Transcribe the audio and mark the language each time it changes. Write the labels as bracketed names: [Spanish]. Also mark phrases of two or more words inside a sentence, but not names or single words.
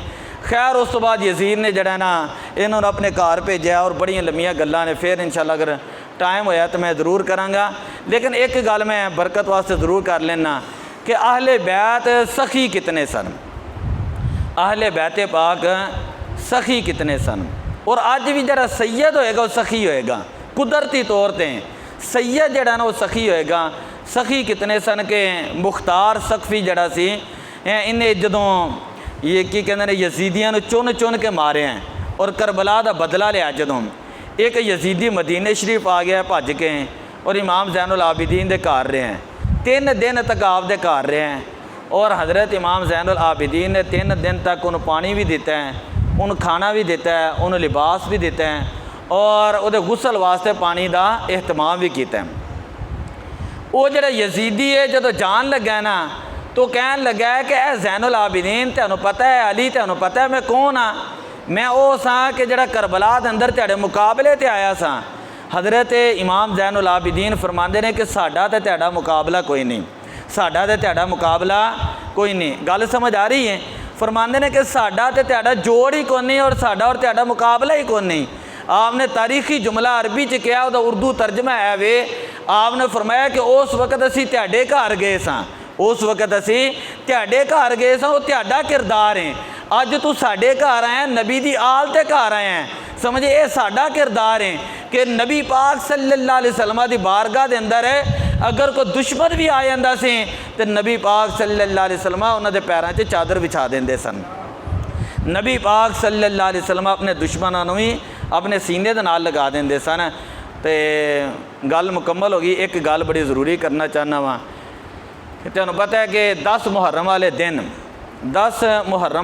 [Punjabi] خیر اس تو بعد یزید نے جڑا نا انہوں نے اپنے گھر بھیجا، اور بڑی لمیاں گلاں نے، پھر انشاءاللہ اگر ٹائم ہویا تو میں ضرور کراں گا، لیکن ایک گل میں برکت واسطے ضرور کر لینا کہ اہل بیت سخی کتنے سن، اہل بیت پاک سخی کتنے سن، اور آج بھی جڑا سید ہوئے گا وہ سخی ہوئے گا، قدرتی طور تے سید جڑا نا وہ سخی ہوئے گا۔ سخی کتنے سن کہ مختار سقفی جڑا سی انہیں جدوں یہ کی کہندے نے یزیدیاں نو چن چن کے مارے ہیں، اور کربلا کا بدلہ لیا جدوں ایک یزیدی مدینے شریف آ گیا بھج کے اور امام زین العابدین دے گھر رہے ہیں. 3 دن تک آپ دے گھر رہے ہیں اور حضرت امام زین العابدین نے 3 دن تک انہیں پانی بھی دتا ہے، انہیں کھانا بھی دتا ہے، انہیں لباس بھی دتا ہے اور اوہدے غسل واسطے پانی کا اہتمام بھی کیا ہے. وہ جو یزیدی ہے جو جان لگا نا تو کہن لگا ہے کہ اے زین العابدین تینوں پتا ہے، علی تینوں پتا ہے میں کون ہاں? میں وہ سا کہ جیہڑا کربلا دے اندر تیرے مقابلے تے آیا سا. حضرت امام زین العابدین فرماتے ہیں کہ ساڈا تے تیرا مقابلہ کوئی نہیں، ساڈا تے تیرا مقابلہ کوئی نہیں۔ گل سمجھ آ رہی ہے? فرماتے ہیں کہ ساڈا تے تیرا جوڑ ہی کوئی نہیں اور ساڈا اور تیرا مقابلہ ہی کوئی نہیں. آپ نے تاریخی جملہ عربی چ کہا، وہ اردو ترجمہ ہے وے. آپ نے فرمایا کہ اس وقت اسی تیرے گھر گئے ساں، اس وقت اسی تیرے گھر گئے ساں، وہ تیرا کردار ہے. اج توں ساڈے گھر آیا، نبی دی آل تے گھر آیا ہے، سمجھے یہ ساڈا کردار ہے کہ نبی پاک [Arabic] صلى الله عليه وسلم [Punjabi] دی بارگاہ دے اندر ہے اگر کوئی دشمن بھی آ جاندا سی تے نبی پاک [Arabic] صلى الله عليه وسلم [Punjabi] انہاں دے پیراں 'چ چادر وچھا دیندے سن. نبی پاک [Arabic] صلى الله عليه وسلم [Punjabi] اپنے دشمنوں کو بھی اپنے سینے دے نال لگا دیندے سن. تو گل مکمل ہو گئی. ایک گل بڑی ضروری کرنا چاہنا واں کہ تہانوں پتا ہے کہ 10 محرم والے دن 10 محرم